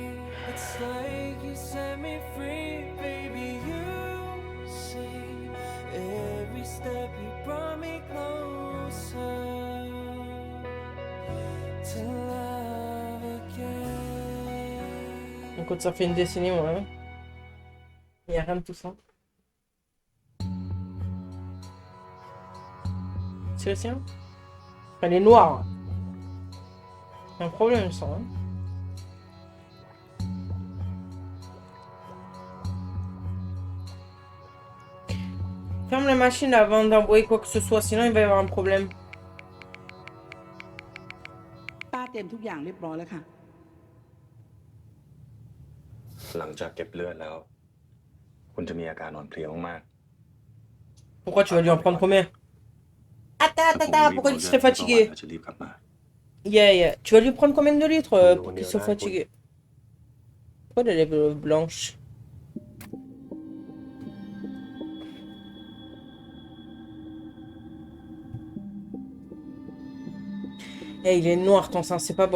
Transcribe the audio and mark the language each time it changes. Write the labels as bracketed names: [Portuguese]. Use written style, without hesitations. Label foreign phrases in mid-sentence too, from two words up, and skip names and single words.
[English] It's like you set me free, baby. You see, every step you brought me closer to love again. [French] Écoute, ça fait une décennie, moi. Hein. Il n'y a rien de tout ça. C'est le sien? Elle est noire. C'est un problème, ça. Hein. Ferme la machine avant d'envoyer quoi que ce soit, sinon il va y avoir un problème. [Thai] ป้าเตรียมทุกอย่างเรียบร้อยแล้วค่ะ หลังจากเก็บเลือดแล้ว คุณจะมีอาการอ่อนเพลียมาก [French] Pourquoi tu vas lui en prendre combien? Attends, pourquoi il serait fatigué? [Thai] ๆจะรีบกลับมา Yeah. [French] Tu vas lui prendre combien de litres pour qu'il soit fatigué? Pourquoi elle est blanche? Eh, il est noir ton sein, c'est pas bon.